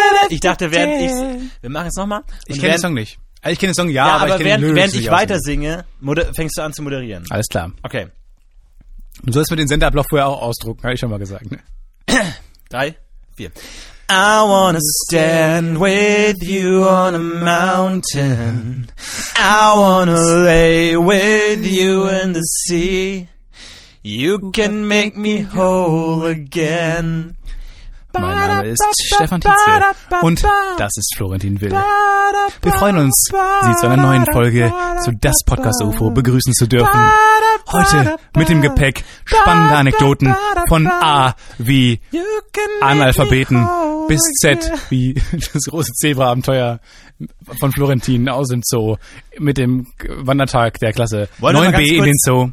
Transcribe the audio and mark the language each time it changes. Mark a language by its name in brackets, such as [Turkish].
[German] Ich dachte, wir machen es nochmal. Ich kenne den Song nicht. Ich kenne den Song, ja, aber ich kenne den Lyrics. Während ich weiter singe, fängst du an zu moderieren. Alles klar. Okay. Du sollst mir den Senderablauf vorher auch ausdrucken, habe ich schon mal gesagt. Drei, vier. [English] I wanna stand with you on a mountain. I wanna lay with you in the sea. You can make me whole again. [German] Mein Name ist Stefan Tietze und das ist Florentin Will. Wir freuen uns, Sie zu einer neuen Folge zu Das Podcast UFO begrüßen zu dürfen. Heute mit dem Gepäck spannende Anekdoten von A wie Analphabeten bis Z wie das große Zebra-Abenteuer von Florentin aus dem Zoo mit dem Wandertag der Klasse 9b in den Zoo.